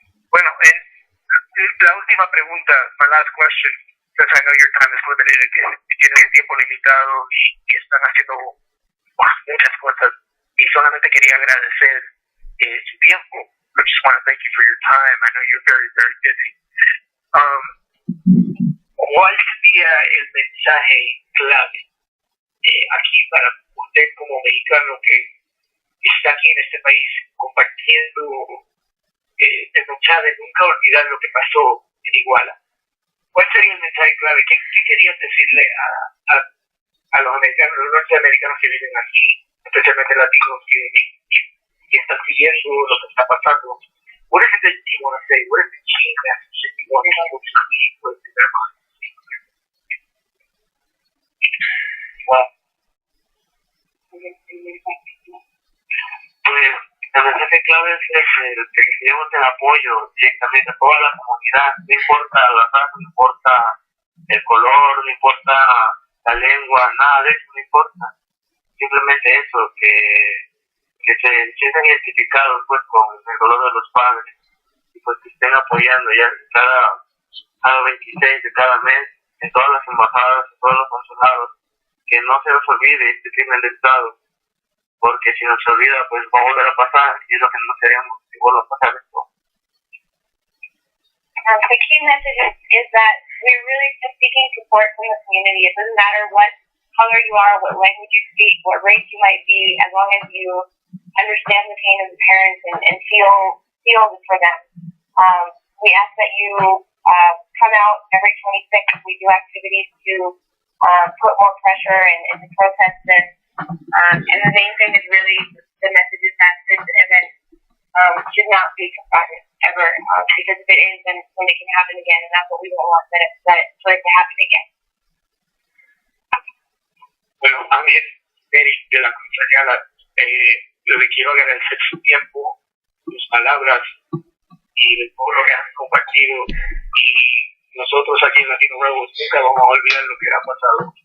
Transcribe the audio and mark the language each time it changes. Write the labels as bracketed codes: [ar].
[es] Bueno, la última pregunta, [en] my last question, since I know your time is limited, [es] que tienen el tiempo limitado y están haciendo muchas cosas, y solamente quería agradecer su tiempo. [en] I just want to thank you for your time. I know you're very, very busy. [es] ¿Cuál sería el mensaje clave aquí para usted como mexicano que está aquí en este país compartiendo el mensaje de nunca olvidar lo que pasó en Iguala? ¿Cuál sería el mensaje clave? ¿Qué querías decirle a los americanos, los norteamericanos que viven aquí, especialmente latinos que están siguiendo lo que está pasando? [en] What is it that you want to say? What is the key message that you want people to leave with in their minds? [es] Well, pues el mensaje clave es el que recibimos el apoyo directamente a toda la comunidad, no importa la raza, no importa el color, no importa la lengua, nada de eso no importa, simplemente eso, que se sientan identificados pues con el dolor de los padres y pues que estén apoyando ya cada 26 de cada mes en todas las embajadas, en todos los consulados, que no se nos olvide este crimen de Estado, porque si nos olvida pues va a volver a pasar y es lo que no queremos que vuelva a pasar esto. [en] The key message is that we're really just seeking support from the community. It doesn't matter what color you are, what language you speak, what race you might be, as long as you understand the pain of the parents and feel for them. We ask that you come out every 26th. We do activities to put more pressure and to protest this. And the main thing is really the message is that this event should not be forgotten ever, because if it is, then it can happen again, and that's what we don't want for it to happen again. [es] Bueno, a mí es Eric de la Contrariada. Le quiero agradecer su tiempo, sus palabras y todo lo que han compartido. Y nosotros aquí en Latino Rebels nunca vamos a olvidar lo que ha pasado.